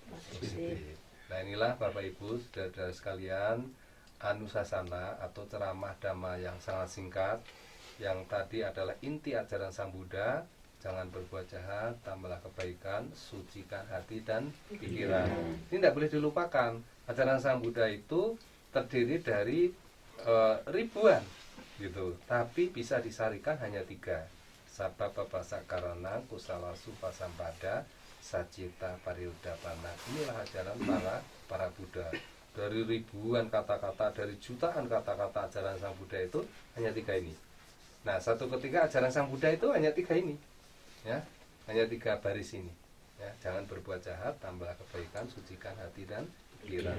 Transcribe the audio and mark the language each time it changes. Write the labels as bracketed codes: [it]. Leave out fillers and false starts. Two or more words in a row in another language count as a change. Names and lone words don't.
[id] Nah, inilah Bapak Ibu saudara sekalian, anusasana atau ceramah dhamma yang sangat singkat, yang tadi adalah inti ajaran Sang Buddha. Jangan berbuat jahat, tambahlah kebaikan, sucikan hati dan pikiran. Ini tidak boleh dilupakan. Ajaran Sang Buddha itu terdiri dari ribuan, gitu. Tapi bisa disarikan hanya 3. [pi] Sabba babasa karana kusala supa sampada sacita pariyudapana. [id] Inilah ajaran para Buddha. Dari ribuan kata-kata, dari jutaan kata-kata ajaran Sang Buddha itu hanya 3 ini. Nah, satu ketika ajaran Sang Buddha itu hanya 3 ini. Ya, hanya 3 baris ini, ya. Jangan berbuat jahat, tambah kebaikan, sucikan hati dan pikiran.